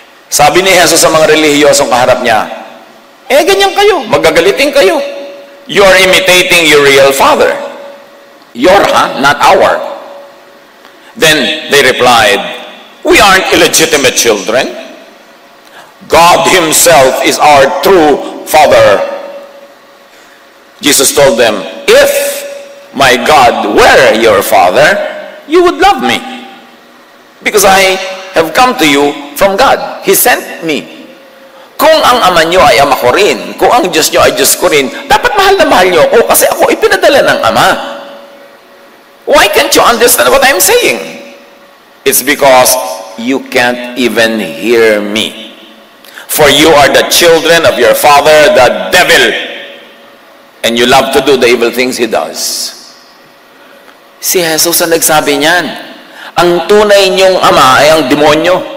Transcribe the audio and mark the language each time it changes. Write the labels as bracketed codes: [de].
[tl] Sabi ni Jesus sa mga relihiyosong kaharap niya, ganyan kayo, magagalitin kayo. [en] You're imitating your real father. Your, not our. Then they replied, we aren't illegitimate children. God Himself is our true Father. Jesus told them, if my God were your Father, you would love me. Because I have come to you from God. He sent me. [tl] Kung ang ama nyo ay ama ko rin, kung ang Diyos nyo ay Diyos ko rin, dapat mahal na mahal nyo ako kasi ako ipinadala ng ama. [en] Why can't you understand what I'm saying? It's because you can't even hear me. For you are the children of your father, the devil, and you love to do the evil things he does. [tl] Si Jesus ang nagsabi niyan. Ang tunay niyong ama ay ang demonyo.